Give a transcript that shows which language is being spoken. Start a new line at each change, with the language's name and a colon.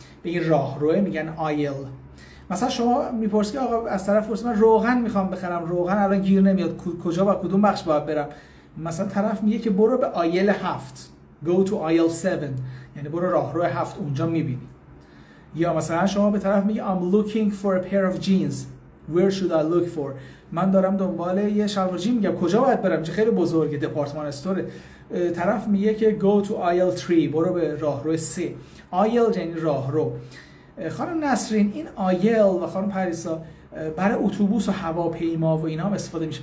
Persian: به این راهرو میگن آیل. مثلا شما میپرسی آقا از طرف پرسی من روغن میخوام بخرم، روغن الان گیر نمیاد، کجا و کدوم بخش باید برم؟ مثلا طرف میگه که برو به آیل 7،
English: go to aisle 7،
Persian: یعنی برو راهرو 7 اونجا میبینی. یا مثلا شما به طرف میگی
English: I'm looking for a pair of jeans. Where should I look for؟
Persian: من دارم دنبال یه شلوار جین، میگم کجا باید برم؟ چه خیلی بزرگه، دپارتمان استوره. طرف میگه که
English: go to aisle 3،
Persian: برو به راهرو 3. آیل یعنی راهرو. خانم نسرین این آیل و خانم پریسا برای اتوبوس و هواپیما و اینا هم استفاده میشه.